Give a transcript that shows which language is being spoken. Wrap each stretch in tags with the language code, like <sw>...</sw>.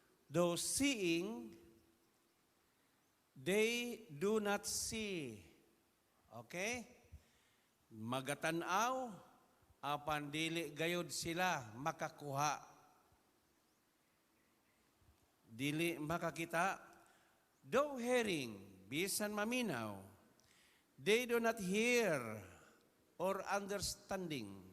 <en>Though seeing, they do not see. Okay?</en> <ceb>Magatanaw, apan dili gayud sila makakuha. Dili makakita.</ceb> <en>Though hearing,</en> <ceb>bisan maminaw,</ceb> <en>they do not hear or understanding.</en>